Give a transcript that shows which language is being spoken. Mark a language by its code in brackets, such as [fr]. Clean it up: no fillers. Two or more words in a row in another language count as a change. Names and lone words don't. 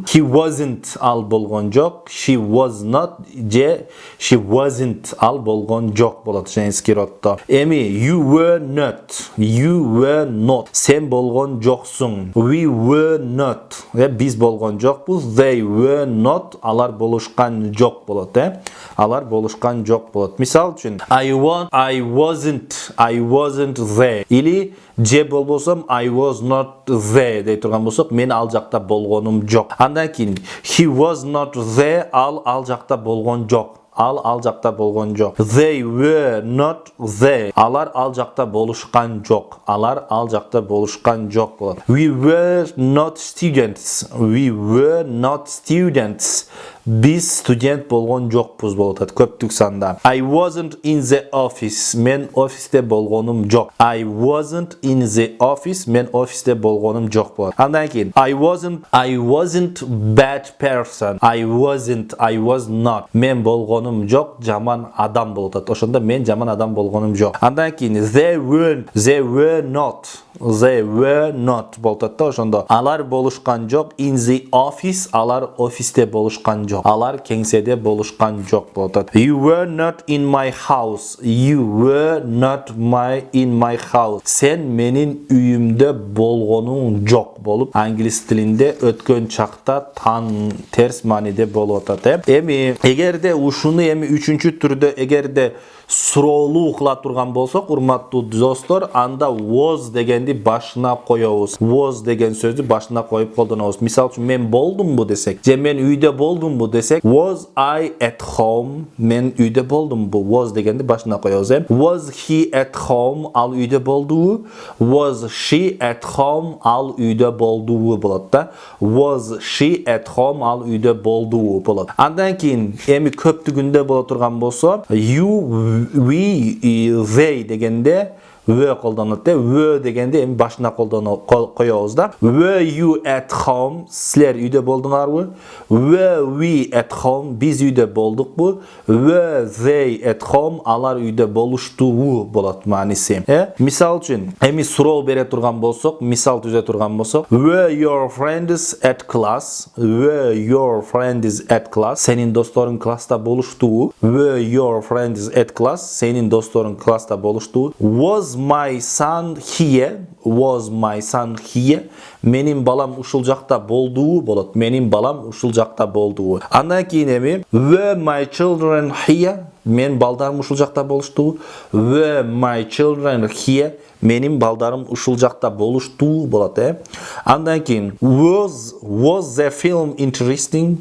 [en] He wasn't, [ky] ал болгон жок. [en] She was not же she wasn't, [ky] ал болгон жок болот [ru] женский роддо. [en] Эми you were not, you were not, [ky] сен болгон жоксуң. [en] We were not, [ky] биз болгон жокпуз. [en] They were not, [ky] алар болушкан жок болот. Алар болушкан жок болот. Мисал үчүн [en] I wasn't there. [ky] Или же болбосом [en] I was not there [ky] дей турган болсок, мен ал жакта болгонум жок. Андан кийин [en] he was not there, [ky] ал жакта болгон жок. Ал жакта болгон жок. [en] They were not there. [ky] Алар ал жакта болушкан жок. Алар ал жакта болушкан жок болот. [en] We were not students. We were not students. [ky] Биз студент болгон жокпуз болот көптүк санда. [en] I wasn't in the office. [ky] Мен офисте болгонум жок. [en] I wasn't in the office. [ky] Мен офисте болгонум жок болот. Андан кийин [en] I wasn't bad person. I was not. [ky] Мен болгонум жок, жаман адам болот. Ошондо мен жаман адам болгонум жок. Андан кийин [en] they were not [ky] болот. Ошондо алар болушкан жок. In the office, алар офисте болушкан жок. Алар кеңседе болушкан жок болот. [en] You were not in my house. You were not in my house. [ky] Сен менин үйүмдө болгонуң жок болуп, англис тилинде өткөн чакта терс мааниде болуп атат. Эми эгерде ушуну эми үчүнчү түрдө эгерде суроолуу кыла турган болсок, урматтуу достор, анда was дегенди башына коебуз. Was деген сөздү башына коюп колдонобуз. Мисалы үчүн мен болдумбу десек, же мен үйдө болдумбу десек, [en] was I at home? [ky] Мен үйдө болдумбу? Was дегенди башына коебуз. [en] Was he at home? [ky] Ал үйдө болдубу? [en] Was she at home? [ky] Ал үйдө болдубу болот да. [en] Was she at home? [ky] Ал үйдө болдубу болот. Андан кийин эми көптүгүндө боло турган болсо, [en] you, we, they [ky] дегенде were колдонот. Were дегенде эми башына коебуз да. [en] Were you at home? [ky] Силер үйдө болдуңарбы? [en] Were we at home? [ky] Биз үйдө болдукпу? [en] Were they at home? [ky] Алар үйдө болуштубу болот мааниси. Мисал үчүн эми суроо бере турган болсок, мисал түзө турган болсок, [en] were your friends at class? Were your friends at class? [ky] Сенин досторуң класста болуштубу? [en] Were your friends at class? [ky] Сенин досторуң класста болуштубу? [en] Was my son here? Was my son here? [ky] Менин балам ушул жакта болдубу болот. Менин балам ушул жакта болдубу. Андан кийин эми [en] were my children here? [ky] Мен балдарым ушул жакта болуштубу? [en] Were my children here? [ky] Менин балдарым ушул жакта болуштубу болот. Андан кийин [en] was the film interesting?